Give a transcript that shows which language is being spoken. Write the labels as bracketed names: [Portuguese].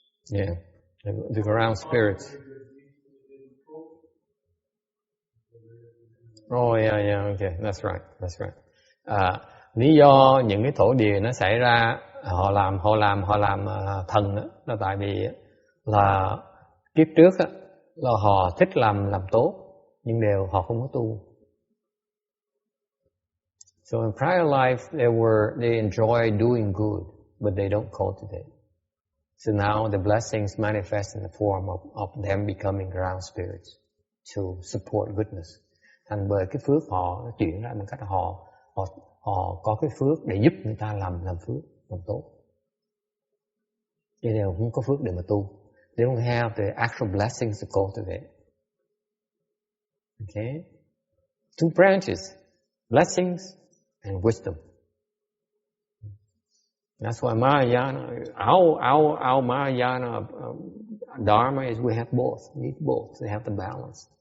[English] Yeah, the ground spirits. Oh yeah, okay, that's right. [Vietnamese] Lý do những cái thổ địa nó xảy ra họ làm thần đó, là tại vì là kiếp trước đó, là họ thích làm tốt nhưng họ không có tu. [English] So in prior life they enjoy doing good but they don't cultivate. So now the blessings manifest in the form of them becoming ground spirits to support goodness. [Vietnamese] Thành bởi cái phước họ nó chuyển ra một cách họ có cái phước để giúp người ta làm phước, làm tốt. Cho nên không có phước để mà tu. [English] They don't have the actual blessings to cultivate. Okay? Two branches, blessings and wisdom. That's why Mahayana, our Mahayana Dharma is we have both, need both, they have the balance.